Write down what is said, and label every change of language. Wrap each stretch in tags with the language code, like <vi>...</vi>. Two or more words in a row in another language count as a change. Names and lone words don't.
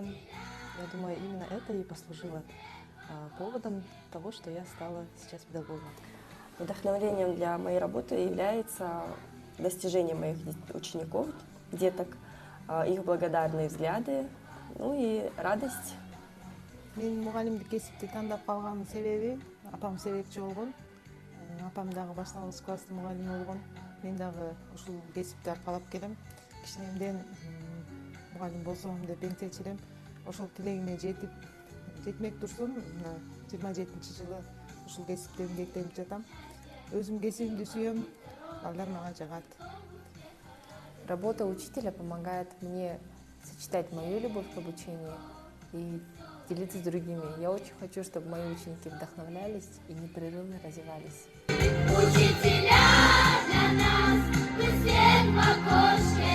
<ru>Я думаю, именно это и послужило поводом того, что я стала сейчас педагогом. Вдохновением для моей работы является достижение моих учеников, деток, их благодарные взгляды, ну и радость.</ru> <ky>Мен мұғалімдік кесіпті таңдап қалған себебі, апам себепші болған. Апам дағы башталғыш класстың мұғалімі болған. Мен дағы ушул кесіпті арқалап келем. Кичинемден мұғалім болсам деп еңсечилем. Ошол тилегиме жетмек турсун, 27-жылы ушул кесипте эмгектенип жатам. Өзүм кесибимди сүйөм, балдар мага жагат.</ky> <ru>Работа учителя помогает мне сочетать мою любовь к обучению и делиться с другими. Я очень хочу, чтобы мои ученики вдохновлялись и непрерывно развивались. Учителя для нас, мы свет в окошке.</ru>